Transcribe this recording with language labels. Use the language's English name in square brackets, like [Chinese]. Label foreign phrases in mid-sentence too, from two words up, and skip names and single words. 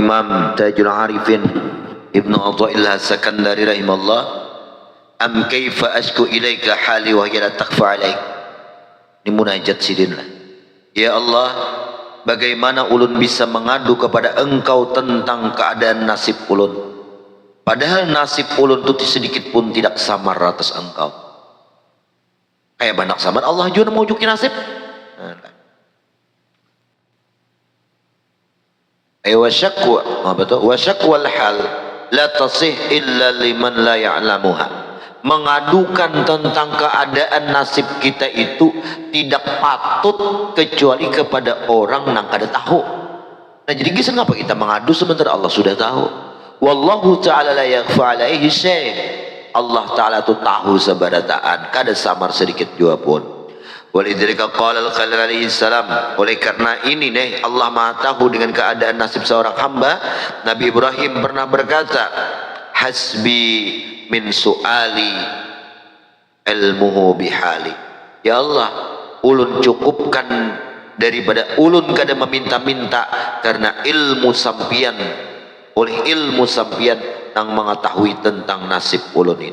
[Arabic] Imam Tajul Arifin Ibnu Athaillah Sakandari رحمه الله أم كيف أشكو إليك حالي وهي لا تخفى عليك. [Banjar] Ini munajat sidin lah. Ya Allah, bagaimana ulun bisa mengadu kepada engkau tentang keadaan nasib ulun, padahal nasib ulun itu sedikit pun tidak samar atas engkau. Kayak banyak samar Allah juga mau juki nasib. [Arabic] وشكوى, [Banjar] apa tuh? [Arabic] وشكوى الحال لا تصح إلا لمن لا يعلمها. [Banjar] Mengadukan tentang keadaan nasib kita itu tidak patut kecuali kepada orang yang kada tahu. Nah jadi kisah ngapa kita mengadu sementara Allah sudah tahu. [Arabic] والله تعالى لا يخفى عليه شيء'. [Banjar] Allah ta'ala itu tahu sebarataan, kada samar sedikit jua pun. [Arabic] ولذلك قال الخليل عليه السلام, [Indonesian] oleh karena ini nih Allah Maha tahu dengan keadaan nasib seorang hamba. Nabi Ibrahim pernah berkata, [Arabic] حسبي من سؤالي علمه بحالي. [Banjar] Ya Allah, ulun cukupkan daripada ulun kada meminta-minta, karena ilmu sampian, oleh ilmu sampian yang mengetahui tentang nasib ulun ini.